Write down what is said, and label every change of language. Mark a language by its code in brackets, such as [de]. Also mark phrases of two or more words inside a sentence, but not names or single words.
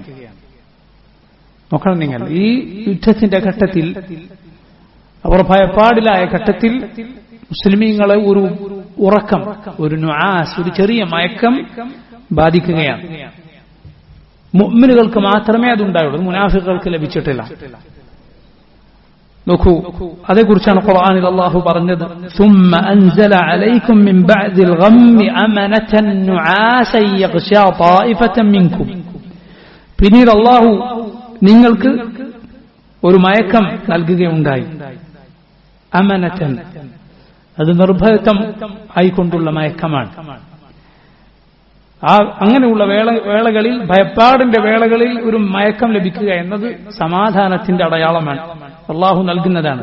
[ml] നോക്കണം നിങ്ങൾ, ഈ യുദ്ധത്തിന്റെ ഘട്ടത്തിൽ, അവർ ഭയപ്പാടിലായ ഘട്ടത്തിൽ മുസ്ലിമീങ്ങളെ ഒരു ഉറക്കം, ഒരു നുആസ്, ഒരു ചെറിയ മയക്കം ബാധിക്കുകയാണ്. മുഅ്മിനുകൾക്ക് മാത്രമേ അതുണ്ടായുള്ളൂ, മുനാഫിഖുകൾക്ക് ലഭിച്ചിട്ടില്ല. നോക്കൂ, അതേക്കുറിച്ചാണ് ഖുർആനിൽ അല്ലാഹു പറഞ്ഞത്, [ar] ثم أنزل عليكم من بعد الغم أمنة نعاسا يغشى طائفة منكم. [ml] പിന്നീട് അല്ലാഹു നിങ്ങൾക്ക് ഒരു മയക്കം നൽകുകയുണ്ടായി. അമനതൻ, അത് നിർഭയത്വം ആയിക്കൊണ്ടുള്ള മയക്കമാണ്. അങ്ങനെയുള്ള വേളകളിൽ, ഭയപ്പാടിന്റെ വേളകളിൽ ഒരു മയക്കം ലഭിക്കുക എന്നത് സമാധാനത്തിന്റെ അടയാളമാണ്, അള്ളാഹു നൽകുന്നതാണ്.